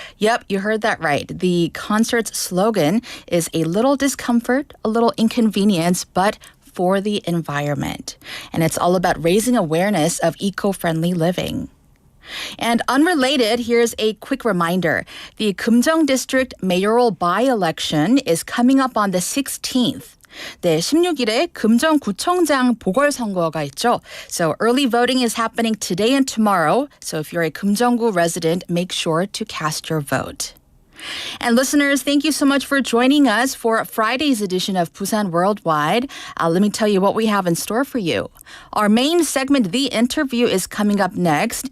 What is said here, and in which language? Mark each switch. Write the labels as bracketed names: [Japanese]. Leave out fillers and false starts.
[English] Yep, you heard that right. The concert's slogan is a little discomfort, a little inconvenience, but for the environment. And it's all about raising awareness of eco-friendly living. And unrelated, here's a quick reminder. The Kumjeong District mayoral by-election is coming up on the 16th. [Korean] 네, 16일에 금정구청장 보궐선거가 있죠. [English] So early voting is happening today and tomorrow. So if you're a 금정구 resident, make sure to cast your vote. And listeners, thank you so much for joining us for Friday's edition of Busan Worldwide. Let me tell you what we have in store for you. Our main segment, The Interview, is coming up next.